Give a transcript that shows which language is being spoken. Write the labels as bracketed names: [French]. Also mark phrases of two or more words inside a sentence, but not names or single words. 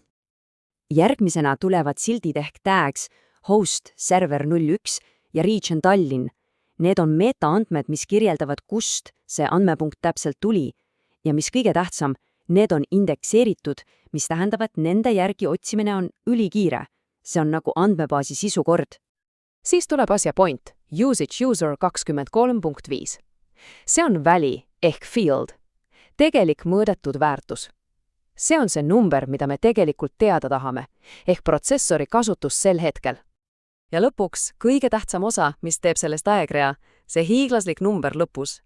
[Estonian] Järgmisena tulevad sildid ehk tags, [English] host, server [Estonian] 01 ja region Tallinn. Need on metaandmed, mis kirjeldavad, kust see andmepunkt täpselt tuli. Ja mis kõige tähtsam, need on indekseeritud, mis tähendab, et nende järgi otsimine on ülikiire. See on nagu andmebaasi sisukord. Siis tuleb asja point, [English] usage user [Estonian] 23.5. See on väli ehk field. Tegelik mõõdetud väärtus. See on see number, mida me tegelikult teada tahame, ehk protsessori kasutus sel hetkel. ja lõpuks kõige tähtsam osa, mis teeb sellest aegrea, see hiiglaslik number lõpus.